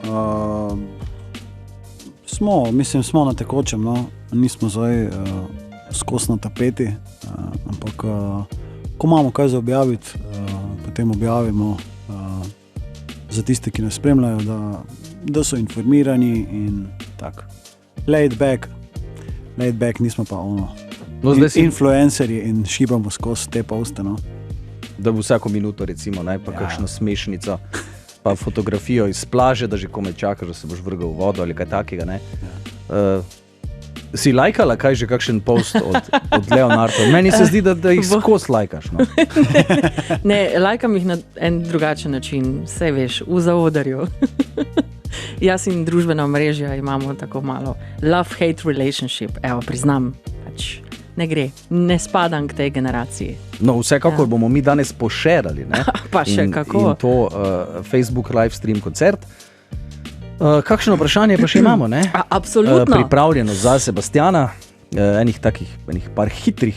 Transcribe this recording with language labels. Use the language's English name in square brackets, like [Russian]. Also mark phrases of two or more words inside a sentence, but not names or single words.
[Slovenian] Smo na tekočem, no, nismo zdaj skos na tapeti, ampak ko imamo kaj za objaviti, potem objavimo za tiste, ki nas spremljajo, da so informirani in tako. [English] Laid back, [Slovenian] nismo pa No, zdaj si- influencerji in šibamo skozi te poste, no. Da bo vsako minuto recimo, ne, pa kakšno smešnico, pa fotografijo iz plaže, da že komaj čakaš, da se boš vrgel v vodo ali kaj takega, ne. Si lajkala kaj že kakšen post od Leonarda? Meni se zdi, da jih skozi lajkaš, no. Ne, lajkam jih na en drugačen način, vse veš, v zaodarju. Jaz in družbena omrežja imamo tako malo [English] love-hate relationship, [Slovenian] evo, priznam, pač ne gre, ne spadam k tej generaciji. No, vsekakor bomo mi danes pošerali, ne? Pa še kako. In to Facebook [English] live stream [Slovenian] koncert. Kakšno vprašanje pa še imamo, ne? Absolutno. Pripravljeno za Sebastiana, enih par hitrih.